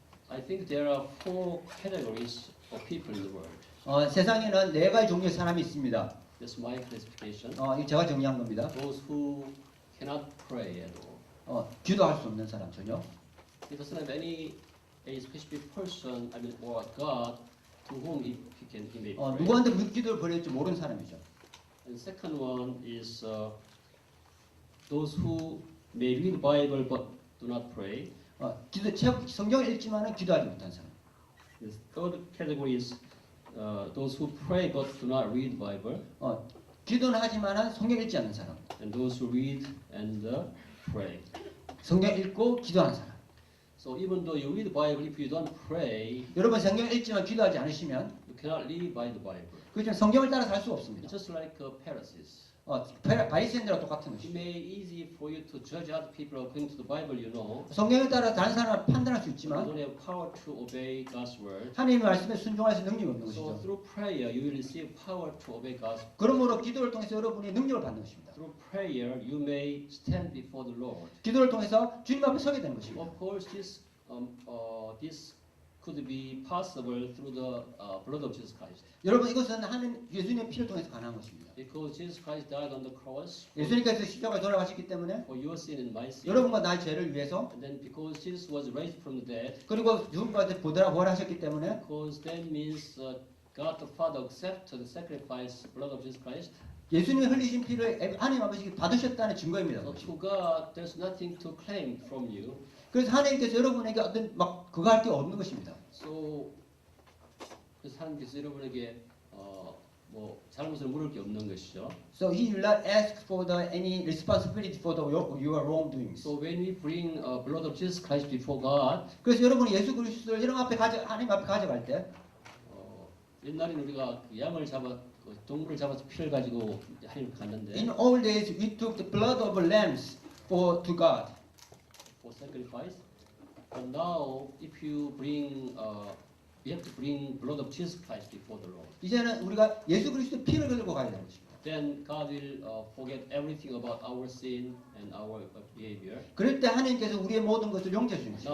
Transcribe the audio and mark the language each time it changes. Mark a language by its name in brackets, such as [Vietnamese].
[English] I think there are 4 categories of people in the world. [Korean] 세상에는 4가지 종류의 사람이 있습니다. [English] That's my classification. [Korean] 이거 제가 정리한 겁니다. [English] Those who cannot pray at all. [Korean] 기도할 수 없는 사람 전혀. [English] He doesn't have any a specific person, or God, to whom he may pray. [Korean] 누구한테 기도를 버릴지 모르는 사람이죠. [English] And second one is those who may read the Bible but do not pray. [Korean] 성경을 읽지만은 기도하지 못한 사람. [English] The third category is those who pray but do not read the Bible. [Korean] 기도는 하지만은 성경 읽지 않는 사람. [English] And those who read and pray. [Korean] 성경 읽고 기도하는 사람. [English] So even though you read the Bible, if you don't pray, [Korean] 여러분 성경 읽지만 기도하지 않으시면 [English] you cannot live by the Bible. [Korean] 그렇지만 성경을 따라 살 수 없습니다. [English] It's just like Pharisees. [Korean] 바리새인들과 똑같은 [English] It [Korean] 것이죠. [English] may be easy for you to judge other people according to the Bible, you know. [Korean] 성경을 따라 다른 사람을 판단할 수 [English] You [Korean] 있지만 [English] don't have power to obey God's word. [Korean] 하나님의 말씀에 순종할 수 능력이 없는 [English] So [Korean] 것이죠. [English] through prayer, you will receive power to obey God's word. [Korean] 그러므로 기도를 통해서 여러분이 능력을 받는 것입니다. [English] Through prayer, you may stand before the Lord. [Korean] 기도를 통해서 주님 앞에 서게 되는 것입니다. [English] Of course, this could be possible through the blood of Jesus Christ. [Korean] 여러분 이것은 하나님 예수님의 피를 통해서 가능한 것입니다. [English] Because Jesus Christ died on the cross [Korean] 예수님께서 십자가에 돌아가셨기 때문에 [English] for your sin and my sin. [Korean] 여러분과 나의 죄를 위해서 [English] And then because Jesus was raised from the dead, [Korean] 그리고 죽음과 부활하셨기 때문에 [English] because that means God the Father accepted the sacrifice blood of Jesus Christ. [Korean] 예수님이 흘리신 피를 하나님 아버지께 받으셨다는 증거입니다. [English] So to God, there's nothing to claim from you. [Korean] 그래서 하나님께서 여러분에게 어떤 막 그거 할 게 없는 것입니다. So 그래서 하나님께서 여러분에게 뭐 잘못을 물을 게 없는 것이죠. [English] So he will not ask for any responsibility for your wrongdoings. So when we bring blood of Jesus Christ before God, [Korean] 그래서 여러분이 예수 그리스도를 하나님 앞에 가져갈 때 옛날에는 우리가 그 양을 동물을 잡아서 피를 가지고 하나님 갔는데 [English] in old days we took the blood of lambs to God. for sacrifice. But now, if you have to bring blood of Jesus Christ before the Lord. [Korean] 이제는 우리가 예수 그리스도의 피를 들고 가야 되는 것입니다. [English] Then God will forget everything about our sin and our behavior. [Korean] 그럴 때 하나님께서 우리의 모든 것을 용서해 주는 것입니다.